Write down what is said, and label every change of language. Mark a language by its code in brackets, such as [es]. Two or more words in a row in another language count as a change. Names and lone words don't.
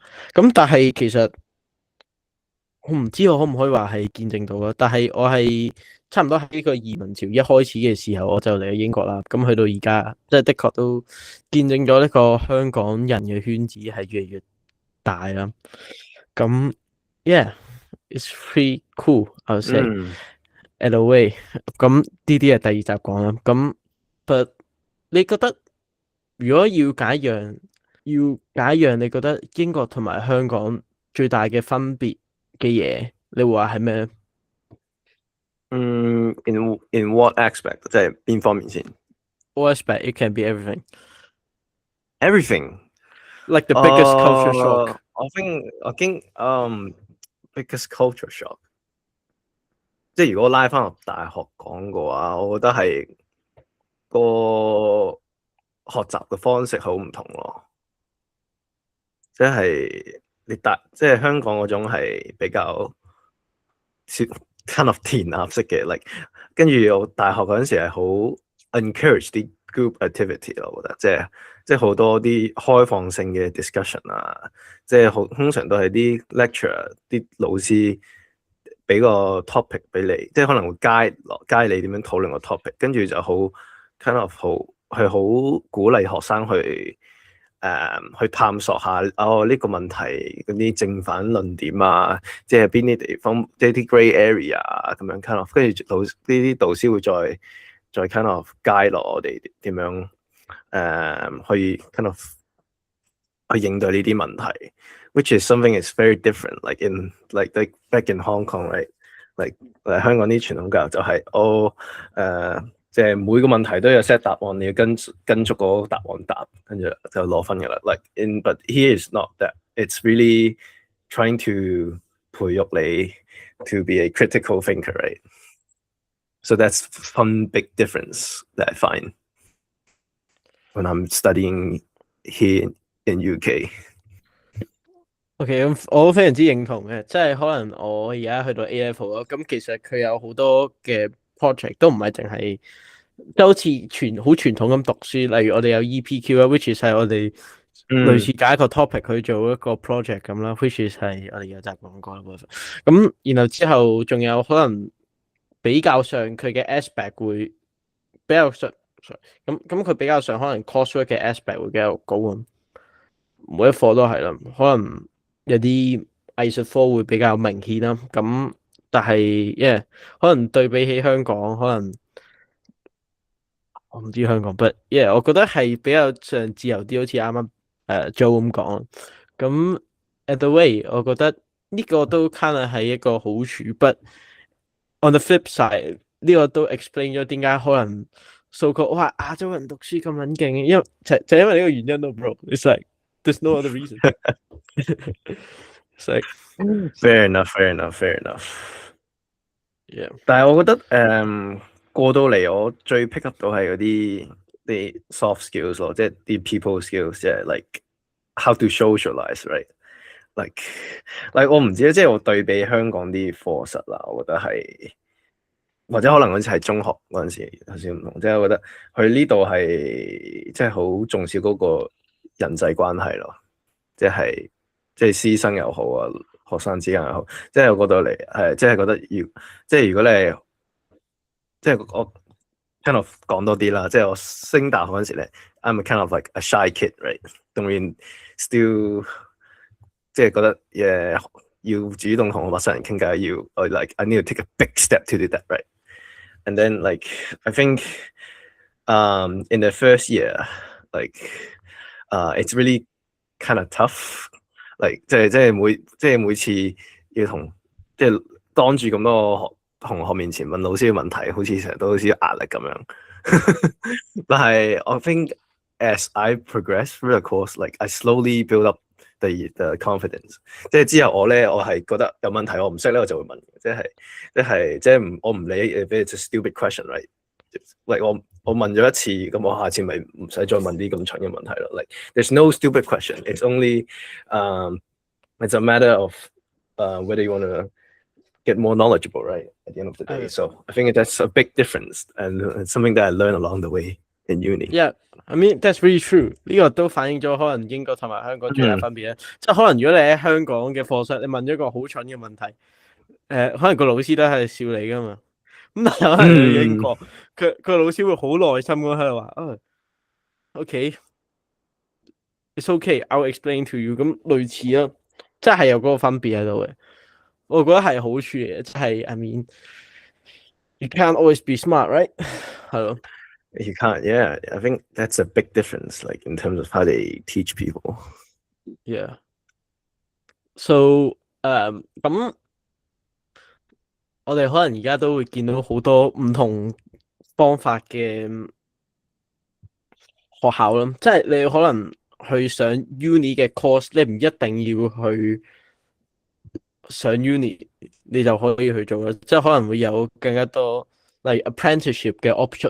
[yue] 咁但係其實我唔知我可唔可以話係見證到啦。但係我係差唔多喺呢個移民潮一開始嘅時候，我就嚟咗英國啦。咁去到而家，即係的確都見證咗呢個香港人嘅圈子係越嚟越大啦。 [en] 咁 yeah，it's pretty cool，I would say。At a way， [yue] 咁呢啲係第二集講啦。咁，but 你覺得如果要揀一樣，你覺得英國同埋香港最大嘅分別嘅嘢，你會話係咩 [en] In what aspect？ [yue] 即係邊方面先 [en] ？All aspect it can be everything。？Everything。 Like the biggest culture shock。 I think biggest culture shock。 [yue] 即係如果拉翻落大學講嘅話，我覺得係個學習嘅方式好唔同咯。即係即係香港嗰種係比較 [en] kind of [yue] 填鴨式嘅，like 跟住我大學嗰陣時係好 encourage 啲 [en] group activity [yue] 咯，我覺得即係好多啲開放性嘅 discussion 啊，即係通常都係啲 lecturer 啲老師俾個 topic 俾你，即係可能會 guide 你點樣討論個 topic，跟住就好 [en] kind of [yue] 好係好鼓勵學生去去探索下呢個問題嗰啲正反論點啊，即係邊啲地方，即係啲 [en] grey area [yue] 啊咁樣 [en] kind of， [yue] 跟住呢啲導師會再 [en] kind of guide [yue] 落我哋點樣去 [en] kind of [yue] 去應對呢啲問題 ， [en] which is something is very different like back in Hong Kong right like [yue] 香港啲傳統教育就係即係每個問題都有 set 答案，你要跟足嗰個答案答，跟住就攞分㗎啦。 [en] But here is not that. It's really trying to [yue] 培育你 [en] to be a critical thinker, right? So that's one big difference that I find when I'm studying here in UK. [yue] OK，咁我非常之認同嘅，即係可能我而家去到 [en] A level [yue] 咯，咁其實佢有好多嘅 project 都唔係淨係。即好似好傳統咁讀書，例如我哋有 EPQ 啦 ， [en] which is [yue] 係我哋類似揀一個 topic 去做一個 project 咁啦 ， [en] which is [yue] 係我哋有集講過啦。咁然後之後仲有可能比較上佢嘅 aspect 會比較上，咁佢比較上可能 coursework 嘅 aspect 會比較高啊。每一課都係啦，可能有啲藝術科會比較明顯啦。咁但係可能對比起香港，可能。我唔知香港，but我覺得係比較上自由啲，好似啱啱Joe 咁講。咁 [en] at the way， [yue] 我覺得呢個都 kind 係一個好處 ， [en] but on the flip side， [yue] 呢個都 explain 咗點解可能 so-called 哇亞洲人讀書咁撚勁，因為就因為呢個原因咯 ，bro。 [en] It's like there's no other reason. It's like fair enough. Yeah， [yue] 但係我覺得過到嚟，我最 pick up 到係嗰啲 [en] soft skills [yue] 咯，即係啲 [en] people skills， [yue] 即係 [en] like how to socialize，right？ [yue] like 我唔知咧，即係我對比香港啲課室啦，我覺得係或者可能嗰陣時係中學嗰陣時有少唔同，即係我覺得佢呢度係即係好重視嗰個人際關係咯，即係師生又好啊，學生之間又好，即係我覺得嚟即係覺得即係如果你係。即係我 [en] kind of [yue] 講多啲啦，即係我升大學嗰陣時咧 ， [en] I'm kind of like a shy kid，right？ [yue] 當然 still 即係覺得要主動同陌生人傾偈， [en] like I need to take a big step to do that，right？And then like I think in the first year like it's really kind of tough，like [yue] 即係每次要同即係當住咁多同學面前問老師嘅問題，好似成日都好似壓力咁樣。 [en] 但係 I think as I progress through the course, like I slowly build up the confidence。 [yue] 即係之後我係覺得有問題我唔識咧，我就會問，即係我唔理 [en] if it's a stupid question，right？ [yue] like 我問咗一次，咁我下次咪唔使再問啲咁蠢嘅問題咯。 [en] Like there's no stupid question. It's only it's a matter of whether you want to get more knowledgeable, right? At the end of the day. So I think that's a big difference and it's something that I learned along the way in uni. Yeah, I mean that's really true. [yue] 呢個都反映咗可能英國同埋香港最大分別咧。即係可能如果你喺香港嘅課室，你問咗一個好蠢嘅問題，可能個老師都係笑你噶嘛。咁但係可能去英國，佢老師會好耐心咁喺度話 ， [en] OK，it's okay, I'll explain to you。 [yue] 咁類似咯，即係有嗰個分別喺度嘅。我覺得係好處嚟嘅，即係 [en] I mean you can't always be smart, right？ [yue] 係咯。 [en] You can't, yeah. I think that's a big difference, like in terms of how they teach people. Yeah. So, [yue] 咁我哋可能而家都會見到好多唔同方法嘅學校啦，即係你可能去上 uni 嘅 course，你唔一定要去上 uni， 你就可以去做啦，即係可能會有更加多例如 apprenticeship 嘅 option。